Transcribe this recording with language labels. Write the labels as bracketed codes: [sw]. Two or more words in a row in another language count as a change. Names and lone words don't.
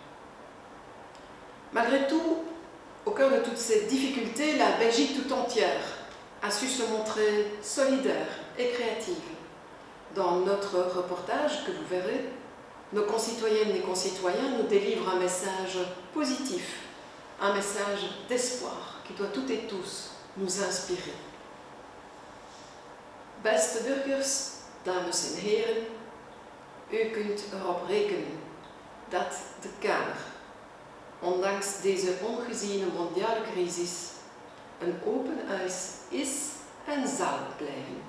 [fr] Malgré tout, au cœur de toutes ces difficultés, la Belgique tout entière a su se montrer solidaire et créative. Dans notre reportage que vous verrez, nos concitoyennes et concitoyens nous délivrent un message positif, un message d'espoir qui doit toutes et tous nous inspirer. [nl] Beste burgers, dames en heren, u kunt erop rekenen dat de Kamer, ondanks deze ongeziene mondiale crisis, een open huis is en zal blijven.